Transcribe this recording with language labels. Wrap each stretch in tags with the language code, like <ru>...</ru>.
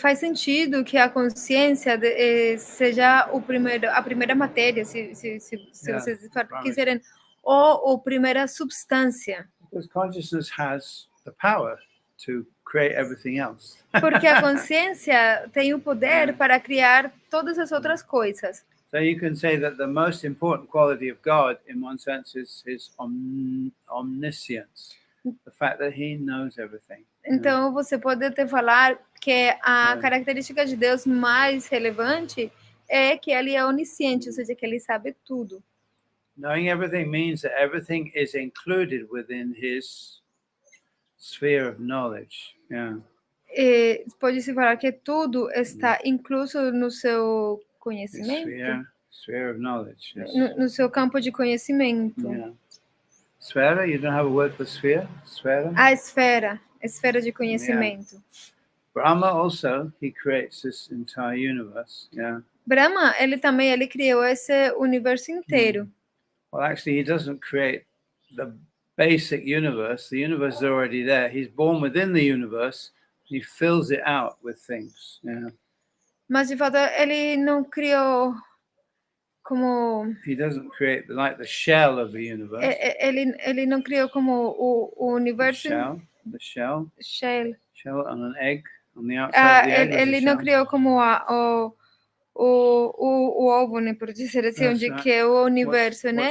<pt>Faz sentido que a consciência seja a primeira matéria, se vocês quiserem, ou a primeira substância.</pt> <en>Because consciousness has the power to create everything else.</en> <pt>Porque a consciência tem o poder para criar todas as outras coisas.</pt> <en>So you can say that the most important quality of God, in one sense, is his omniscience, the fact that he knows everything.</en> <pt>Então você pode até falar que a característica de Deus mais relevante é que ele é onisciente, ou seja, que ele sabe tudo.</pt> <en>Knowing everything means that everything is included within his sphere of knowledge. Yeah.</en> <pt>Pode-se falar que tudo está incluso no seu conhecimento?</pt> <en>Sphere of knowledge. Yes.</en> <pt>No seu campo de conhecimento.</pt> <en>Yeah. Sfera, you don't have a word for sphere?</en> <pt>Sfera? A esfera de conhecimento.</pt> <en>Yeah. Brahma also, he creates this entire universe. Yeah.</en> <pt>Brahma, ele criou esse universo inteiro.</pt> <en>Well, actually, he doesn't create the basic universe. The universe is already there. He's born within the universe. He fills it out with things. Yeah.</en> <pt>Mas de fato ele não criou como.</pt> <en>He doesn't create like the shell of the universe.</en> <pt>Ele não criou como o universo.</pt> <en>The shell. Shell on an egg on the outside of the egg.</en> <pt>Ele não criou como o ovo, né, por dizer assim, onde que é o universo, né?</pt>